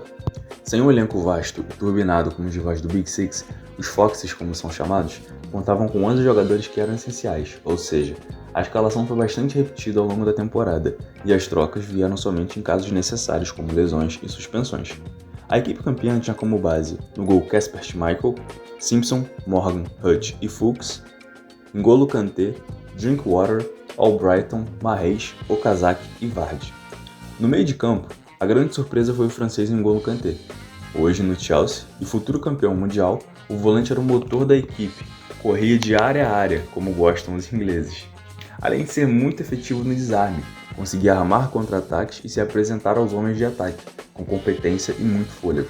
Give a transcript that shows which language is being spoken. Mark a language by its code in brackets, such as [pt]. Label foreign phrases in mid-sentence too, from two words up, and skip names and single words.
[pt] Sem um elenco vasto e turbinado como os rivais do Big Six, os Foxes, como são chamados, contavam com 11 jogadores que eram essenciais, ou seja, a escalação foi bastante repetida ao longo da temporada e as trocas vieram somente em casos necessários, como lesões e suspensões. A equipe campeã tinha como base, no gol Kasper Schmeichel, Simpson, Morgan, Hutch e Fuchs, N'Golo Kanté, Drinkwater, Albrighton, Mahrez, Okazaki e Vardy. No meio de campo, a grande surpresa foi o francês N'Golo Kanté. Hoje no Chelsea e futuro campeão mundial, o volante era o motor da equipe, corria de área a área, como gostam os ingleses. Além de ser muito efetivo no desarme, conseguia armar contra-ataques e se apresentar aos homens de ataque, com competência e muito fôlego.